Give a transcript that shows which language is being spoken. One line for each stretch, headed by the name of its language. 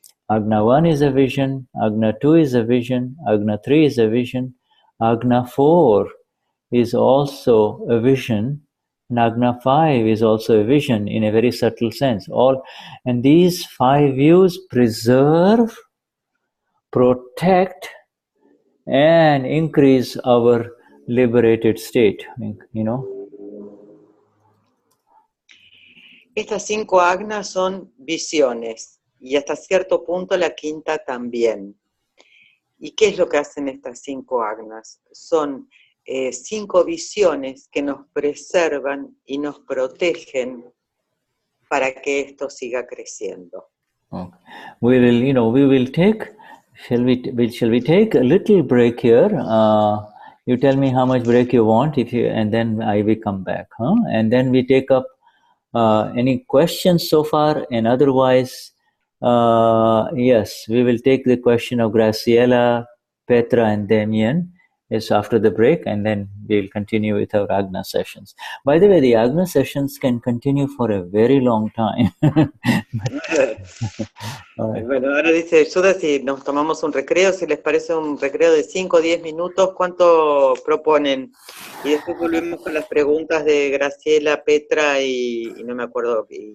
English: Agna 1 is a vision, Agna 2 is a vision, Agna 3 is a vision, Agna 4 is also a vision, and Agna 5 is also a vision in a very subtle sense. And these 5 views preserve, protect, and increase our liberated state, you know.
Spanish: Estas 5 Agnas son visiones, y hasta cierto punto la quinta también. ¿Y qué es lo que hacen estas 5 Agnas? Son 5 visiones que nos preservan y nos protegen para que esto siga creciendo.
English: Okay. We will take, shall we take a little break here? You tell me how much break you want, and then I will come back, huh? And then we take up any questions so far, and otherwise, yes, we will take the question of Brazilia, Petra, and Damien is after the break, and then we'll continue with our Agna sessions. By the way, the Agna sessions can continue for a very long time.
Spanish: Bueno, ahora dice Shuddha, si nos tomamos un recreo, si les parece un recreo de 5 o 10 minutos, ¿cuánto proponen? Y después volvemos con las preguntas de Graciela, Petra y no me acuerdo.